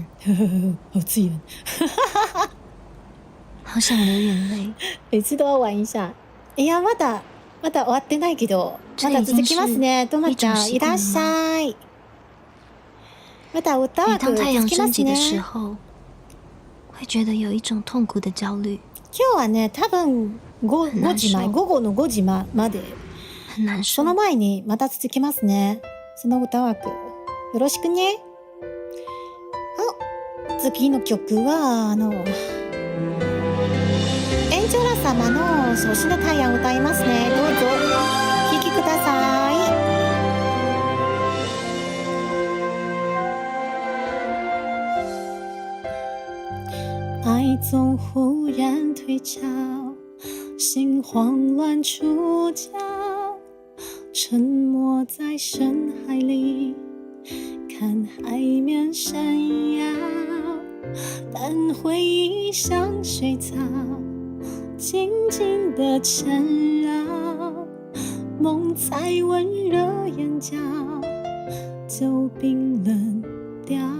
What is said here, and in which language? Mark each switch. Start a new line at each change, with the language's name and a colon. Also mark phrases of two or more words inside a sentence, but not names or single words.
Chinese: 好刺眼。好想流眼泪，每次都要玩一下。
Japanese: いやまだ終わってないけど、まだ続きますね。どうもちゃんいらっしゃい。まだ歌は
Chinese: 每当太阳
Japanese: 続きます
Chinese: 升起的时
Japanese: ね。
Chinese: 候，会觉得有一种痛苦的焦虑，
Japanese: 今日はね、多分5時前、午後の5時まで。
Chinese: 很难受
Japanese: そ。の前にまた続きますね。その歌枠よろしくね。次の曲はエンジョラ様の「そしの太陽」を歌いますね。どうぞお聴きください。
Chinese: 爱总忽然退潮，心慌乱出窍，沉没在深海里，看海面闪耀，但回忆像水草，静静地缠绕，梦才温热眼角，就冰冷掉。